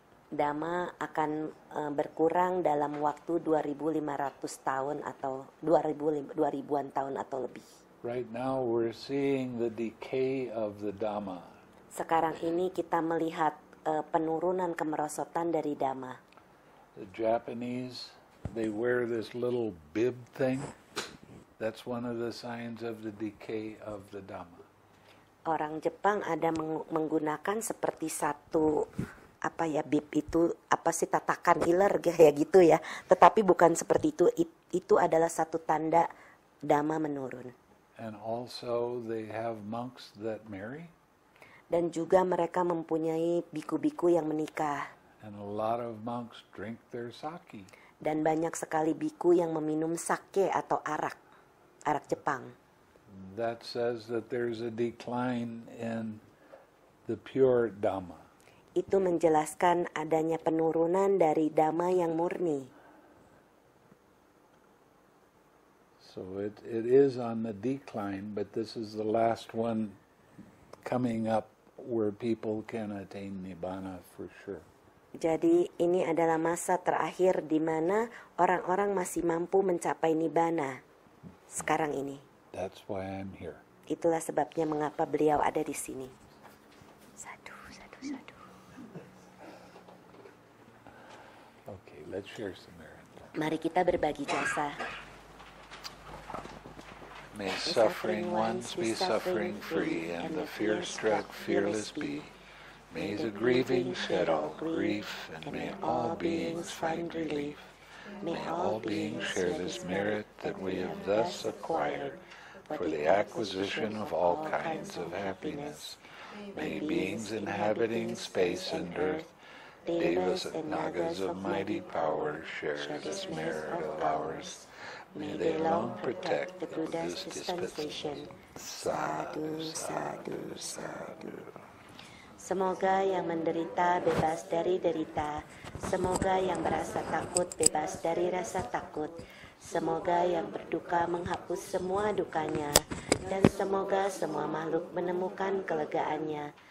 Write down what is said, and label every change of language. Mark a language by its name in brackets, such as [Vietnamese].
[Indonesian] Dhamma akan berkurang dalam waktu 2.500 tahun atau 2.000-an tahun atau lebih. [English] Right now we're seeing the decay of the Dhamma. [Indonesian] Sekarang ini kita melihat penurunan kemerosotan dari Dhamma. [English] The Japanese, they wear this little bib thing. That's one of the signs of the decay of the Dhamma. [Indonesian] Orang Jepang ada menggunakan seperti satu bib itu tatakan iler kayak gitu ya. Tetapi bukan seperti itu. Itu adalah satu tanda Dhamma menurun. [English] And also they have monks that marry. [Indonesian] Dan juga mereka mempunyai biku-biku yang menikah. [English] And a lot of monks drink their sake. [Indonesian] Dan banyak sekali biku yang meminum sake atau arak Jepang. [English] That says that there's a decline in the pure Dhamma. [Indonesian] Itu menjelaskan adanya penurunan dari Dhamma yang murni. [English] So it is on the decline, but this is the last one coming up where people can attain Nibbana for sure. [Indonesian] Jadi ini adalah masa terakhir di mana orang-orang masih mampu mencapai Nibbana sekarang ini. [English] That's why I'm here. [Indonesian] Itulah sebabnya mengapa beliau ada di sini. [Pali] Sadu, sadu, sadu. [English] Okay, let's share some merit. [Indonesian] Mari kita berbagi jasa. [English] May suffering ones be suffering free, and the fear-struck fearless be. May the grieving shed all grief, and may all beings find relief. May all beings share this merit that we have thus acquired for the acquisition of all kinds of happiness. May beings inhabiting space and earth, devas and nagas of mighty power, share this merit of ours. May they long protect the Buddha's dispensation. [Pali] Sadhu, sadhu, sadhu. [Indonesian] Semoga yang menderita bebas dari derita. Semoga yang berasa takut bebas dari rasa takut. Semoga yang berduka menghapus semua dukanya. Dan semoga semua makhluk menemukan kelegaannya.